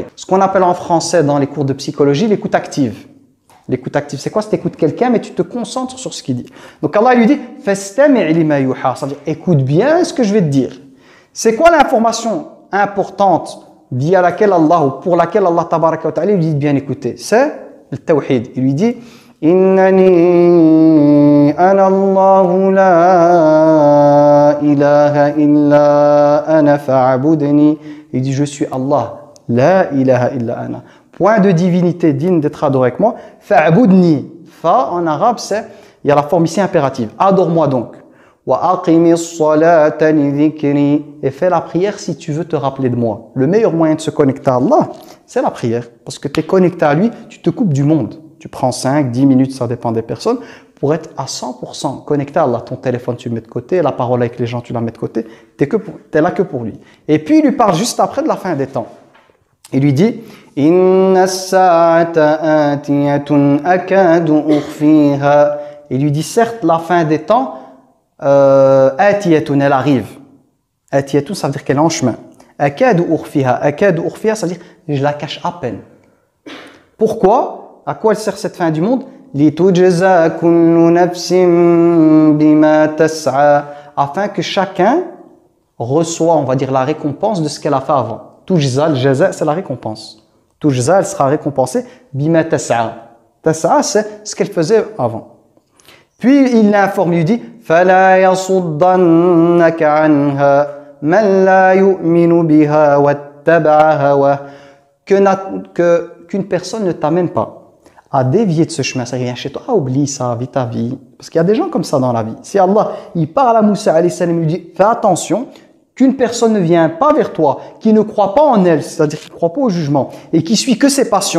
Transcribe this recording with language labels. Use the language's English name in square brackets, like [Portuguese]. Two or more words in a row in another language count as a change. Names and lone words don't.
[French] Ce qu'on appelle en français dans les cours de psychologie, l'écoute active. L'écoute active, c'est quoi? C'est écoutes quelqu'un, mais tu te concentres sur ce qu'il dit. Donc Allah lui dit, [Arabic] فاستمع لما يوحى. [French] C'est-à-dire, écoute bien ce que je vais te dire. C'est quoi l'information importante via laquelle Allah, ou pour laquelle Allah [Arabic] تبارك وتعالى [French] lui dit bien écouter? C'est le tawhid. Il lui dit, [Arabic] إنني أنا الله لا إله إلا أنا فاعبدني. [French] Il dit, je suis Allah, [Arabic] لا إله إلا أنا. [French] Point de divinité digne d'être adoré avec moi. Fa'abudni. Fa en arabe, il y a la forme ici impérative. Adore-moi donc. Et fais la prière si tu veux te rappeler de moi. Le meilleur moyen de se connecter à Allah, c'est la prière. Parce que tu es connecté à lui, tu te coupes du monde. Tu prends 5, 10 minutes, ça dépend des personnes, pour être à 100% connecté à Allah. Ton téléphone, tu le mets de côté, la parole avec les gens, tu la mets de côté. Tu es là que pour lui. Et puis, il lui parle juste après de la fin des temps. Il lui dit, [Arabic] إن الساعة آتية أكاد أخفيها. [French] Il lui dit, certes, la fin des temps, atiyatun, elle arrive. Atiyatun, ça veut dire qu'elle est en chemin. [Arabic] أكاد أخفيها. أكاد أخفيها, [French] ça veut dire je la cache à peine. Pourquoi? À quoi elle sert cette fin du monde? [Arabic] لتجزى كل نفس بما تسعى. [French] Afin que chacun reçoit, on va dire, la récompense de ce qu'elle a fait avant. Tujza, le jaza, c'est la récompense. Tujza, elle sera récompensée [Arabic] بما تسعى. [French] Tas'a, c'est ce qu'elle faisait avant. Puis il l'informe, il dit [Arabic] فَلَا يَصُدَّنَّكَ عَنْهَا مَنْ لَا يُؤْمِنُ بِهَا وَاتَّبَعَ هَوَاهُ. [French] Qu'une personne ne t'amène pas à dévier de ce chemin. Ça vient chez toi, oublie ça, vis ta vie. Parce qu'il y a des gens comme ça dans la vie. Si Allah, il parle à Moussa [Arabic] عليه السلام, [French] il lui dit fais attention, qu'une personne ne vient pas vers toi, qui ne croit pas en elle, c'est-à-dire qui ne croit pas au jugement, et qui suit que ses passions.